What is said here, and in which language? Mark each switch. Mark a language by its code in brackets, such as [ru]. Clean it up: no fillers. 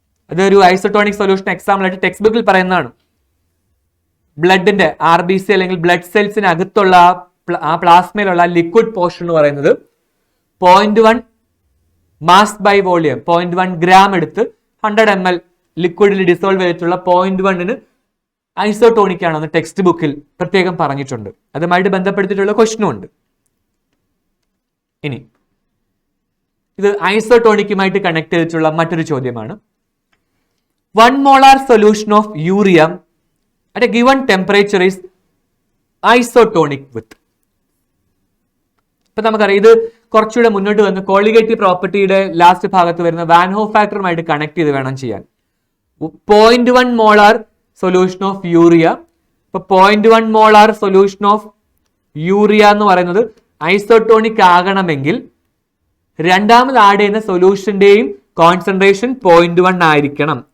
[ml] അതൊരു isotonic solution example ആയിട്ട് text ബുക്കിൽ പറയുന്നതാണ്. ബ്ലഡിന്റെ RBC അല്ലെങ്കിൽ ബ്ലഡ് സെൽസിനകത്തുള്ള ആ പ്ലാസ്മയിലുള്ള ലിക്വിഡ് പോർഷൻ എന്ന് പറയുന്നത് 0.1 മാസ് ബൈ വോളിയം 0.1 ഗ്രാം എടുത്ത് 100 ml ലിക്വിഡിൽ ഡിസോൾവ് ചെയ്തിട്ടുള്ള 0.1 ഐസോട്ടോണിക് ആണെന്ന് ടെക്സ്റ്റ് ബുക്കിൽ പ്രത്യേകം പറഞ്ഞിട്ടുണ്ട്. അതുമായിട്ട് ബന്ധപ്പെടുത്തിയിട്ടുള്ള ക്വസ്റ്റ്യനും ഉണ്ട്. ഇനി ഇത് ഐസോട്ടോണിക്കുമായിട്ട് കണക്ട് ചെയ്തിട്ടുള്ള മറ്റൊരു ചോദ്യമാണ്. [en] 1 molar solution of urea at a given temperature is isotonic with. [ml] ഇപ്പൊ നമുക്കറിയാം, ഇത് കുറച്ചുകൂടെ മുന്നോട്ട് വന്ന് കോളിഗേറ്റീവ് പ്രോപ്പർട്ടിയുടെ ലാസ്റ്റ് ഭാഗത്ത് വരുന്ന വാൻ ഹോഫ് ഫാക്ടറുമായിട്ട് കണക്ട് ചെയ്ത് വേണം ചെയ്യാൻ. [en] 0.1 molar solution of urea. [ml] ഇപ്പൊ 0.1 മോളാർ സൊല്യൂഷൻ ഓഫ് യൂറിയ എന്ന് പറയുന്നത് ഐസോട്ടോണിക് ആകണമെങ്കിൽ രണ്ടാമത് ആഡ് ചെയ്യുന്ന സൊല്യൂഷന്റെയും കോൺസെൻട്രേഷൻ 0.1 ആയിരിക്കണം.